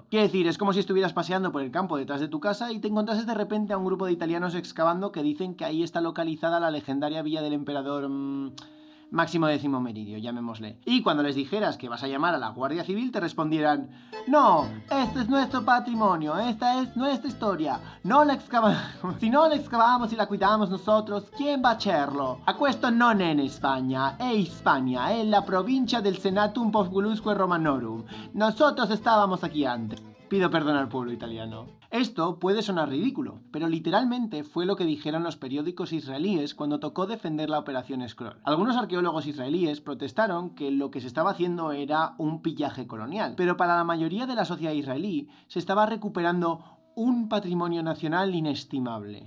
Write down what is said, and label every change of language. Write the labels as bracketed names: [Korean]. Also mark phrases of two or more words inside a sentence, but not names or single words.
[Spanish] Quiere decir, es como si estuvieras paseando por el campo detrás de tu casa y te encontrases de repente a un grupo de italianos excavando que dicen que ahí está localizada la legendaria villa del emperador Máximo Décimo Meridio, llamémosle. Y cuando les dijeras que vas a llamar a la Guardia Civil, te respondieran: no, este es nuestro patrimonio, esta es nuestra historia. No la excavamos. Si no la excavamos y la cuidamos nosotros, ¿quién va a hacerlo? [Italian] A questo non è in Spagna, è Hispania, è la provincia del [Latin] Senatum Populusque Romanorum. [Spanish] Nosotros estábamos aquí antes. Pido perdón al pueblo italiano. Esto puede sonar ridículo, pero literalmente fue lo que dijeron los periódicos israelíes cuando tocó defender la Operación Scroll. Algunos arqueólogos israelíes protestaron que lo que se estaba haciendo era un pillaje colonial, pero para la mayoría de la sociedad israelí se estaba recuperando un patrimonio nacional inestimable.